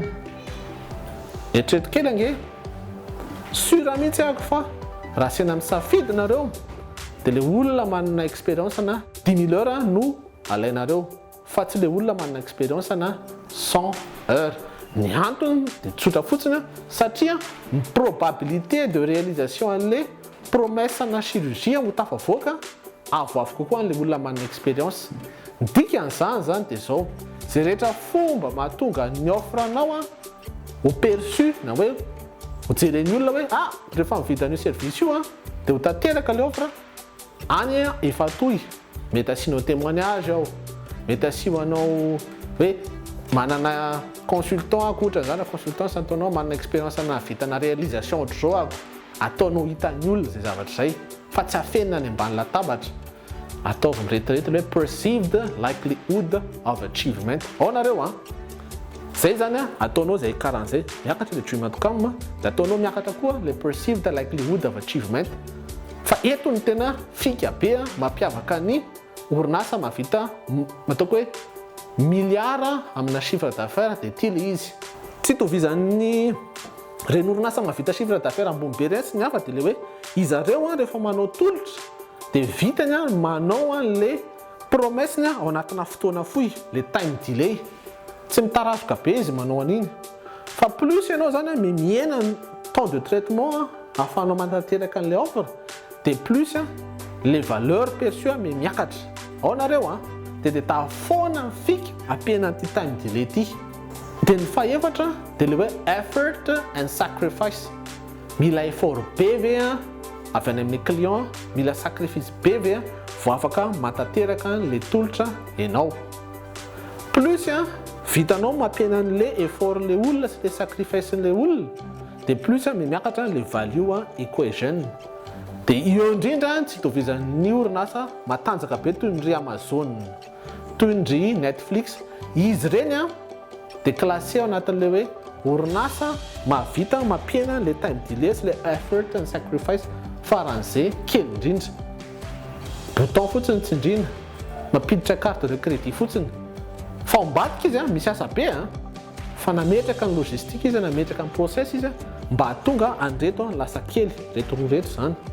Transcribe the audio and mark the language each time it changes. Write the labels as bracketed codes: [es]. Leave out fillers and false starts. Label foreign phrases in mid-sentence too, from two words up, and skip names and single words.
[mg] Eritrereto kely ange sura mihitsy ako fa raha sena misafidy nareo dia le olona manana expérience na 10 000 heures no alainareo fa tsy le olona manana expérience na 100 heures. Ny antony dia tsotra fotsiny satria ny [fr] probabilité de réalisation [mg] an'le promesse na chirurgie ho tafavoaka avoavo kokoa an'le olona manana expérience. Ny dikan'izany zany dia zao, zay rehetra fomba mahatonga ny offre anao ho perçu na hoe ho jeren'ny olona hoe rehefa mividy an'io service io dia ho tanteraka le offre any efa toy. Mety asianao témoignage ao, mety asianao hoe manana consultant akotra zany. Consultant sy ataonao manana expérience na vitana réalisation ohatr'izao ataonao hitan'ny olona zay zavatra zay fa tsy afenina ny ambany latabatra. Ataovy miretirety hoe [en] perceived likelihood of achievement. [mg] Ao nareo zay zany ataonao zay karan'izay miakatra le [en] dream outcome [mg] dia ataonao miakatra koa le [en] perceived likelihood of achievement. [mg] Fa eto ny tena fika be mampiavaka ny orinasa mahavita ataoko hoe milliard amina [fr] chiffre d'affaires [mg] dia ty le izy. Tsy tovizan'ny reny orinasa mahavita [fr] chiffre d'affaires [mg] ambony be reny sy ny hafa dia le hoe izy ireo rehefa manao tolotra dia vitany manao an'le promesseny ao anatina fotoana fohy, le [en] time delay. [mg] Tsy mitarazoka be izy manao an'iny. Fa plus ianao zany miena [fr] temps de traitement [mg] ahafahanao mantanteraka an'le offre, dia [fr] plus les valeurs perçues [mg] miakatra. Ao nareo dia tafoana fika ampiana an'ity [en] time delay [mg] ity. Dia ny fahaefatra dia le hoe [en] effort and sacrifice. [mg] Mila effort be ve avy any amin'ny client, mila sacrifice be ve vao afaka mantanteraka le tolotra ianao. Plus vitanao mampiena an'le effort le olona sy le sacrifice le olona, dia plus miakatra le [en] value equation. [mg] Dia io indrindra tsy itovizan'ny orinasa matanjaka be toy ny ry Amazon, toy ny ry Netflix. Izy reny dia classé ao anatin'le hoe orinasa mahavita mampiena le [en] time delay [mg] sy le [en] effort and sacrifice [mg] faran'izay kely indrindra. Bouton fotsiny tsindriana, mampiditra [fr] carte de crédit [mg] fotsiny. Fa ambadika izy misy asa be fa nametraka ny logistique izy, nametraka ny process izy mba hatonga andreto lasa kely reto roa reto zany.